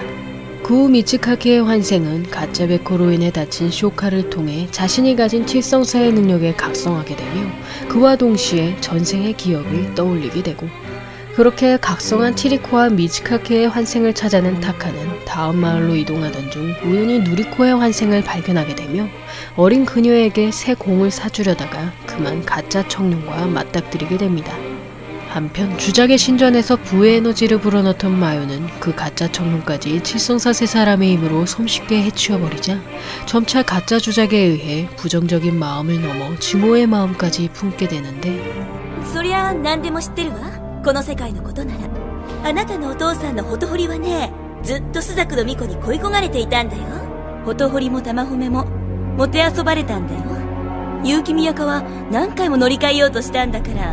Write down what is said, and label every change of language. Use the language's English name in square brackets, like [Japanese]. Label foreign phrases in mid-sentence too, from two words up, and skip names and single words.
[Korean] 그 후 미츠카케의 환생은 가짜 베코로 인해 다친 쇼카를 통해 자신이 가진 칠성사의 능력에 각성하게 되며 그와 동시에 전생의 기억을 떠올리게 되고 그렇게 각성한 치리코와 미츠카케의 환생을 찾아낸 타카는 다음 마을로 이동하던 중 우연히 누리코의 환생을 발견하게 되며 어린 그녀에게 새 공을 사주려다가 그만 가짜 청룡과 맞닥뜨리게 됩니다. 한편 주작의 신전에서 부의 에너지를 불어넣던 마요는 그 가짜 청룡까지 칠성사 세 사람의 힘으로 손쉽게 해치워버리자 점차 가짜 주작에 의해 부정적인 마음을 넘어 증오의 마음까지 품게 되는데 [Japanese] そりゃ何でも知ってるわ。この世界のことなら。あなたのお父さんのホトホリはね、ずっとスザクの巫女に恋焦がれていたんだよ。ホトホリも玉褒めももてあそばれたんだよ。結城宮香は何回も乗り換えようとしたんだから。